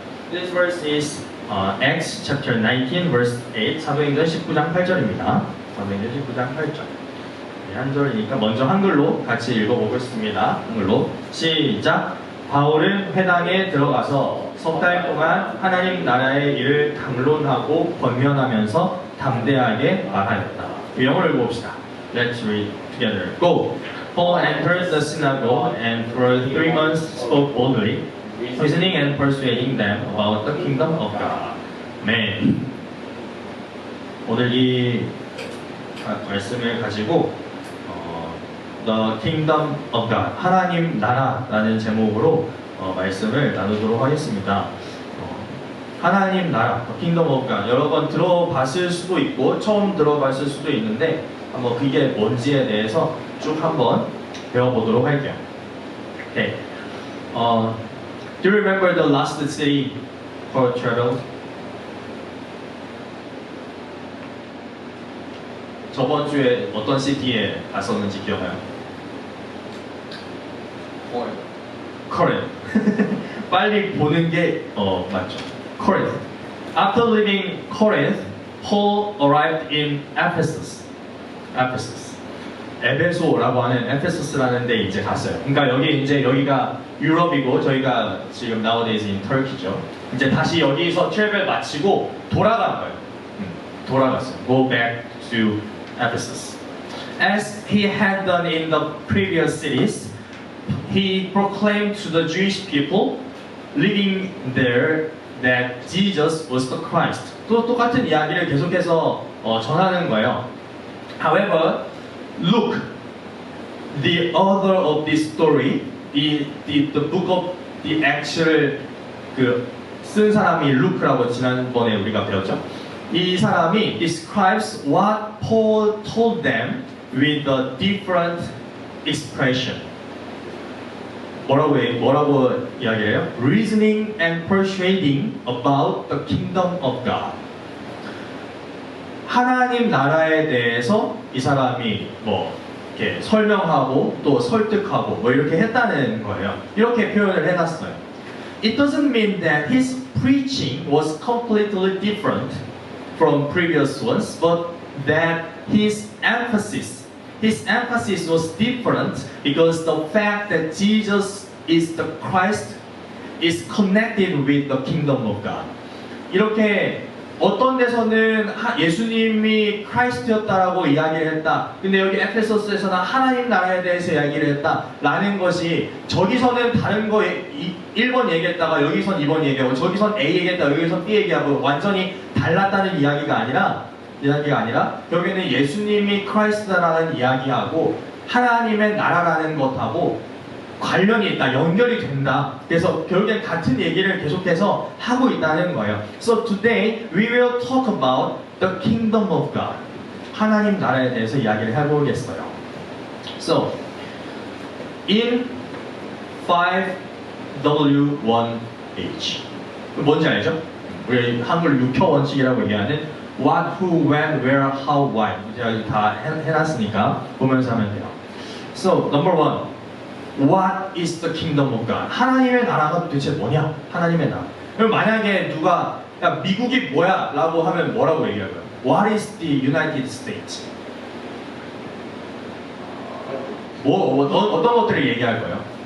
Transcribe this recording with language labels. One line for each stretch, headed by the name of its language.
English: This verse is Acts chapter 19 verse 8.
Korean: 사도행전 19장 8절입니다. 사도행전 19장 8절. 한 절이니까 먼저 한글로 같이 읽어보겠습니다. 한글로 시작. 바울은 회당에 들어가서 석 달 동안 하나님 나라의 일을 담론하고 권면하면서 담대하게 말하였다. 영어를 읽어봅시다.
English: Let's read together. Go. Paul entered the synagogue and for 3 months spoke boldly, reasoning and persuading them about the kingdom of God.
Korean: 아멘. 오늘 이 말씀을 가지고
English: The Kingdom of God,
Korean: 하나님 나라라는 제목으로 말씀을 나누도록 하겠습니다. 하나님 나라,
English: Kingdom of God,
Korean: 여러 번 들어봤을 수도 있고 처음 들어봤을 수도 있는데 한번 그게 뭔지에 대해서 쭉 한번 배워보도록 할게요.
English: Okay. Do you remember the last city for travel?
Korean: 저번 주에 어떤 시티에 갔었는지 기억나요? Corinth. 빨리 보는 게 맞죠. Corinth.
English: After leaving Corinth, Paul arrived in Ephesus.
Korean: 에베소라고 하는 에페소스라는 데 이제 갔어요. 그러니까 여기가 유럽이고 저희가 지금
English: nowadays in Turkey
Korean: 죠. 이제 다시 여기서 트래블 마치고 돌아간 거예요. 돌아갔어요.
English: Go back to Ephesus. As he had done in the previous cities, he proclaimed to the Jewish people living there that Jesus was the Christ.
Korean: 또 똑같은 이야기를 계속해서 전하는 거예요.
English: However, Luke, the author of this story, the book of the actual
Korean: 쓴 사람이 루크라고 지난번에 우리가 배웠죠. 이 사람이
English: describes what Paul told them with a different expression.
Korean: 뭐라고 이야기해요?
English: Reasoning and persuading about the kingdom of God.
Korean: 하나님 나라에 대해서 이 사람이 이렇게 설명하고 또 설득하고 이렇게 했다는 거예요. 이렇게 표현을 해놨어요. It doesn't mean that his preaching was completely different from previous ones, but that his emphasis was different because the fact that Jesus is the Christ is connected with the kingdom of God. 이렇게 어떤 데서는 예수님이 크라이스트였다라고 이야기를 했다. 근데 여기 에페소스에서는 하나님 나라에 대해서 이야기를 했다라는 것이 저기서는 다른 거 1번 얘기했다가 여기선 2번 얘기하고 저기선 A 얘기했다가 여기선 B 얘기하고 완전히 달랐다는 이야기가 아니라 결국에는 예수님이 크라이스트라는 이야기하고 하나님의 나라라는 것하고 관련이 있다, 연결이 된다. 그래서 결국엔 같은 얘기를 계속해서 하고 있다는 거예요.
English: So today we will talk about the kingdom of God.
Korean: 하나님 나라에 대해서 이야기를 해보겠어요.
English: So in
Korean: 5W1H 뭔지 알죠? 우리 한글 6표 원칙이라고 얘기하는
English: what, who, when, where, how, why
Korean: 제가 다 해놨으니까 보면서 하면 돼요.
English: So number one, what is the kingdom of God?
Korean: 하나님의 나라가 도대체 뭐냐? 하나님의 나라. 그럼 만약에 누가 야 미국이 뭐야? 라고 하면 뭐라고 얘기할까요?
English: What is the United States?
Korean: 어떤 것들을 얘기할 거예요?